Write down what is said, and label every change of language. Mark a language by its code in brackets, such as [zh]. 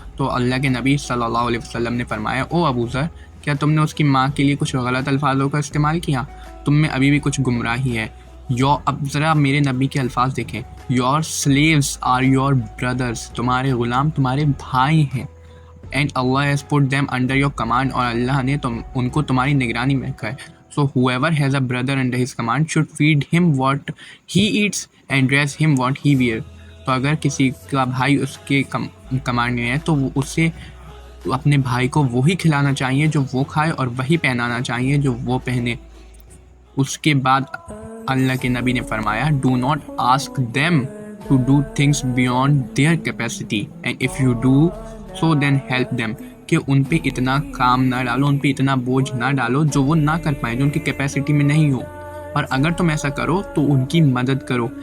[ur] تو اللہ کے نبی صلی اللہ علیہ وسلم نے فرمایا، او ابو ذر، کیا تم نے اس کی ماں کے لیے کچھ غلط الفاظوں کا استعمال کیا؟ تم میں ابھی بھی کچھ گمراہی ہے. اب ذرا میرے نبی کے الفاظ دیکھیں، [en] your slaves are your brothers, [ur] تمہارے غلام تمہارے بھائی ہیں. [en] and Allah has put them under your command, [ur] اور اللہ نے ان کو تمہاری نگرانی میں رکھا ہے. [en] So whoever has a brother under his command should feed him what he eats and dress him what he wears. [ur] تو اگر کسی کا بھائی اس کے کمانڈ میں ہے تو وہ اسے اپنے بھائی کو وہی کھلانا چاہیے جو وہ کھائے, اور وہی پہنانا چاہیے جو وہ پہنے. اس کے بعد اللہ کے نبی نے فرمایا, [en] do not ask them to do things beyond their capacity and if you do so then help them, [ur] کہ ان پہ اتنا کام نہ ڈالو, ان پہ اتنا بوجھ نہ ڈالو جو وہ نہ کر پائیں, جو ان کی کیپیسٹی میں نہیں ہو, اور اگر تم ایسا کرو تو ان کی مدد کرو.